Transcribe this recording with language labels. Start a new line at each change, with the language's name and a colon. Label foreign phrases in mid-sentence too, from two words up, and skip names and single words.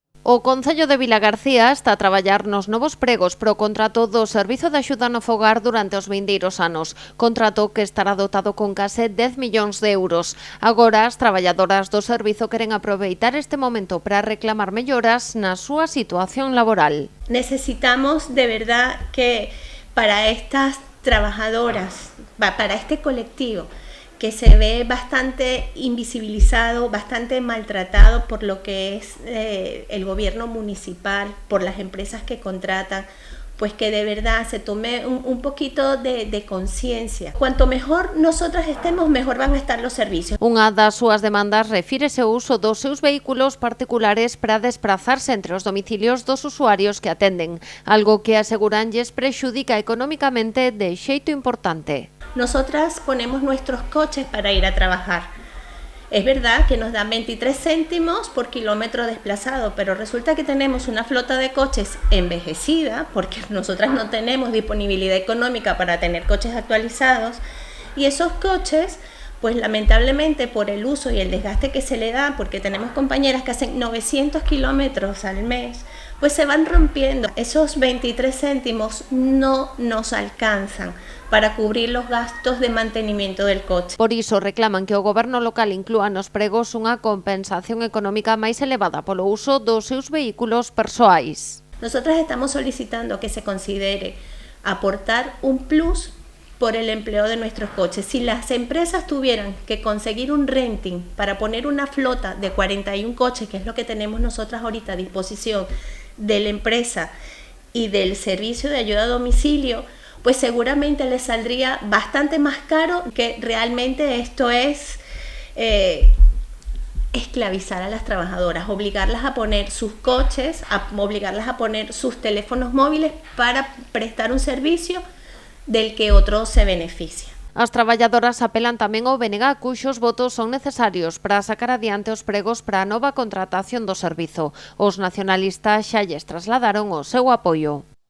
Galician: O Concello de Vilagarcía está a traballar nos novos pregos pro contrato do Servizo de Axuda no Fogar durante os vindeiros anos, contrato que estará dotado con case 10 millóns de euros. Agora, as traballadoras do servizo queren aproveitar este momento para reclamar melloras na súa situación laboral.
Spanish: Necesitamos de verdad que para estas trabajadoras, para este colectivo, que se ve bastante invisibilizado, bastante maltratado por lo que es el gobierno municipal, por las empresas que contratan, pues que de verdad se tome un poquito de conciencia. Cuanto mejor nosotras estemos, mejor van a estar los servicios.
Galician: Unha das súas demandas refírese ao uso dos seus vehículos particulares para desplazarse entre os domicilios dos usuarios que atenden, algo que aseguran lles prexudica económicamente de xeito importante.
Spanish: Nosotras ponemos nuestros coches para ir a trabajar. Es verdad que nos dan 23 céntimos por kilómetro desplazado, pero resulta que tenemos una flota de coches envejecida, porque nosotras no tenemos disponibilidad económica para tener coches actualizados, y esos coches, pues lamentablemente por el uso y el desgaste que se le da, porque tenemos compañeras que hacen 900 kilómetros al mes, pues se van rompiendo. Esos 23 céntimos no nos alcanzan para cubrir los gastos de mantenimiento del coche.
Galician: Por iso reclaman que o goberno local inclúa nos pregos unha compensación económica máis elevada polo uso dos seus vehículos persoais.
Spanish: Nosotras estamos solicitando que se considere aportar un plus por el empleo de nuestros coches. Si las empresas tuvieran que conseguir un renting para poner una flota de 41 coches, que es lo que tenemos nosotras ahorita a disposición de la empresa y del servicio de ayuda a domicilio, pues seguramente les saldría bastante más caro, que realmente esto es esclavizar a las trabajadoras, obligarlas a poner sus coches, obligarlas a poner sus teléfonos móviles para prestar un servicio del que otro se beneficia.
Galician: As traballadoras apelan tamén ao BNG, cuxos votos son necesarios para sacar adiante os pregos para a nova contratación do servizo. Os nacionalistas xa lles trasladaron o seu apoio.